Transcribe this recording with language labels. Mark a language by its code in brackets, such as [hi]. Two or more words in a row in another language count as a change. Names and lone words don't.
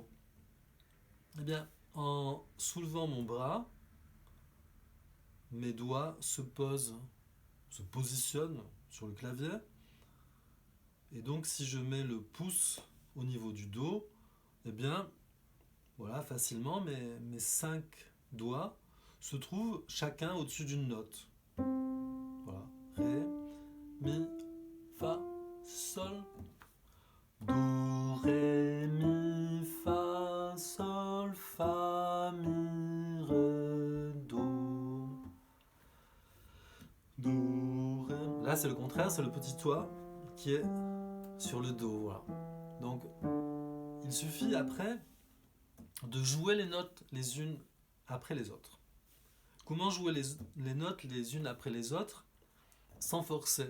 [fr] Eh bien, en soulevant mon bras, mes doigts se positionnent sur le clavier. Et donc, si je mets le pouce au niveau du Do, eh bien, voilà, facilement, mes 5 doigts se trouvent chacun au-dessus d'une note. Voilà. Ré, Mi, Fa, Sol, Do, Ré, Mi, Fa, Sol, Fa, Mi, Ré, Do. Do, Ré. Là, c'est le contraire, c'est le petit doigt qui est sur le Do. Voilà. Donc, il suffit après de jouer les notes les unes après les autres. Comment jouer les notes les unes après les autres sans forcer ?